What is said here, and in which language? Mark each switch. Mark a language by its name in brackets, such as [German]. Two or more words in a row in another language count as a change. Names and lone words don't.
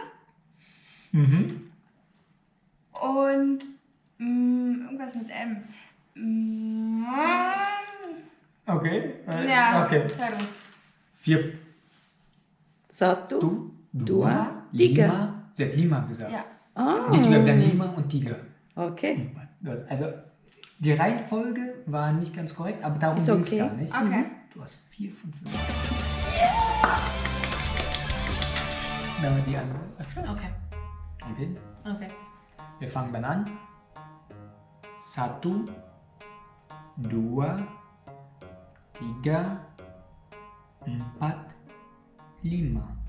[German] Mhm. und irgendwas mit M. Okay. Ja, Okay. Terus. 4, 1, 2, 3. 5. Sie hat 5 gesagt. Ja. [Indonesian] Dia juga bilang 5 und 3. Okay. [German] Also die Reihenfolge war nicht ganz korrekt, aber darum Ist ging es okay. gar nicht. Okay. Du hast 4 von 5. Da war die andere. Okay. Okay. Okay. Wir fangen dann an. 1, 2, 3, 4, 5.